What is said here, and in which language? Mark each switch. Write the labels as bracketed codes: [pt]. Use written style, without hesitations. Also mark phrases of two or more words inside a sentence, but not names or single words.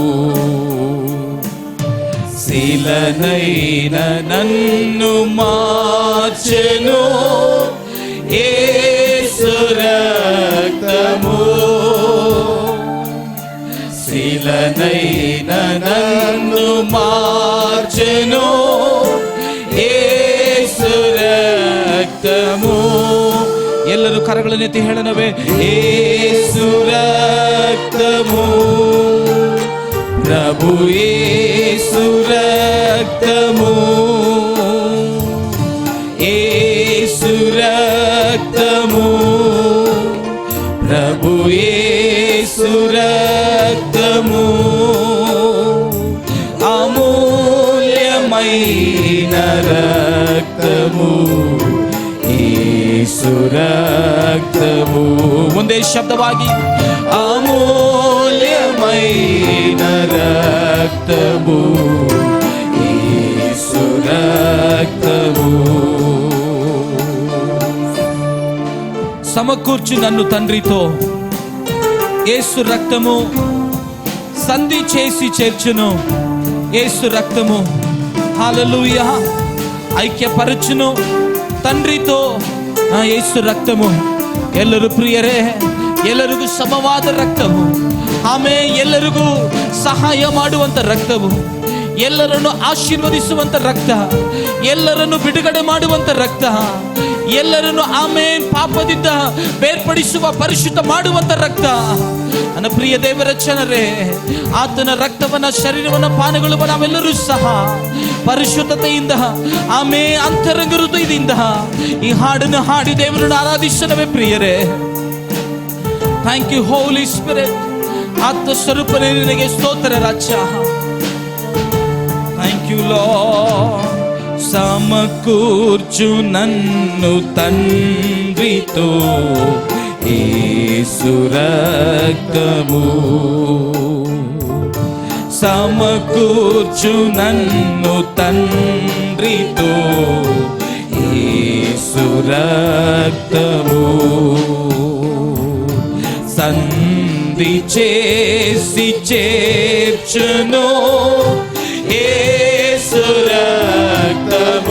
[te] శిలనైన నన్ను మార్చెను యేసు రక్తము, శిలనైన నన్ను మార్చెను యేసు రక్తము. [kn] ಎಲ್ಲರೂ ಕರಗಳನ್ನೆತ್ತಿ ಹೇಳನವೇ? [te] యేసు రక్తము, ప్రభు యేసు రక్తము, యేసు రక్తము, ప్రభు యేసు రక్తము. అమూల్యమైన రక్తము, యేసు రక్తము. [kn] ಮುಂದೆ ಶಬ್ದವಾಗಿ [te] ಅಮೂಲ್ಯమైన రక్తము, యేసు రక్తము. సమకూర్చు నన్ను తండ్రితో యేసు రక్తము, సంధి చేసి చేర్చును యేసు రక్తము. హల్లెలూయా. ఐక్యపరచును తండ్రితో యేసు రక్తము. [kn] ಎಲ್ಲರೂ ಪ್ರಿಯರೇ, ಎಲ್ಲರಿಗೂ ಸಮವಾದ ರಕ್ತವು, ಆಮೇಲೆ ಎಲ್ಲರಿಗೂ ಸಹಾಯ ಮಾಡುವಂತ ರಕ್ತವು, ಎಲ್ಲರನ್ನು ಆಶೀರ್ವದಿಸುವಂತ ರಕ್ತ, ಎಲ್ಲರನ್ನು ಬಿಡುಗಡೆ ಮಾಡುವಂತ ರಕ್ತ, ಎಲ್ಲರನ್ನು ಆಮೇನ್ ಪಾಪದಿಂದ ಬೇರ್ಪಡಿಸುವ ಪರಿಶುದ್ಧ ಮಾಡುವಂತ ರಕ್ತ. ನನ್ನ ಪ್ರಿಯ ದೇವರ ಜನರೇ, ಆತನ ರಕ್ತವನ್ನ ಶರೀರವನ್ನ ಪಾನಗೊಳ್ಳುವ ನಾವೆಲ್ಲರೂ ಸಹ ಪರಿಶುದ್ಧತೆಯಿಂದ ಅಂತರಂಗ ಹೃದಯದಿಂದ ಈ ಹಾಡನ್ನು ಹಾಡಿ ದೇವರನ್ನು ಆರಾಧಿಸನವೇ ಪ್ರಿಯರೇ. [en] Thank you Holy Spirit. [kn] ಆತ್ಮ ಸ್ವರೂಪನೇ ನಿನಗೆ ಸ್ತೋತ್ರ ರಾಜ. [en] Thank you Lord. [te] సమకూర్చు నన్ను తండ్రితో యేసు రక్తము, సమకూర్చు నన్ను తండ్రితో యేసు రక్తము, సంధి చేసి చేర్చును యేసు రక్తము.